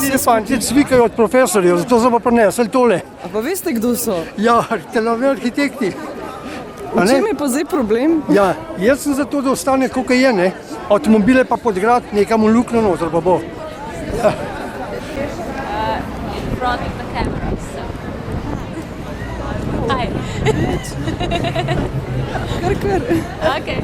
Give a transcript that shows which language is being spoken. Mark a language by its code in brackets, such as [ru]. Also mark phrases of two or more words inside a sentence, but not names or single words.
[sl] Fanti cvikajo od profesorjev, zato so pa prinesli tole. A pa veste, kdo so? Ja, telovni arhitekti. V čem je pa zdaj problem? Ja, jaz sem zato, da ostane kakor je, ne? Avtomobile pa podgrad, nekam v luknjo noter pa bo. Ja. [en] In front of the camera, so. Hi. [sl] Kar. Okay.